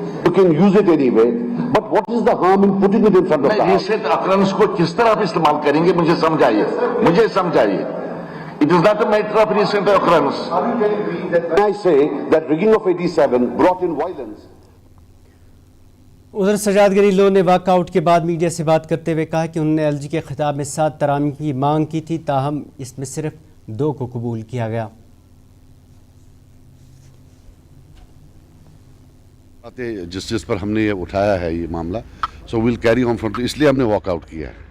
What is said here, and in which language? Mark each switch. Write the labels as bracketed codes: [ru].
[en] you can use it anyway, but what is the harm in putting it in front of the house? [hi] Recent occurrence को किस तरह आप इस्तेमाल करेंगे मुझे समझाइए [en] It is not a matter of recent occurrence. When I say that rigging of 87 brought in violence. [hi] उधर सजाद गरीलो ने वॉकआउट के बाद मीडिया से बात करते हुए कहा कि उन्होंने एलजी के खिताब में 7 तरामीम की मांग की थी, ताहम इसमें सिर्फ 2 को कबूल किया गया। जिस पर हमने ये उठाया है ये मामला, [en] so will carry on from, [hi] इसलिए हमने वॉकआउट किया है।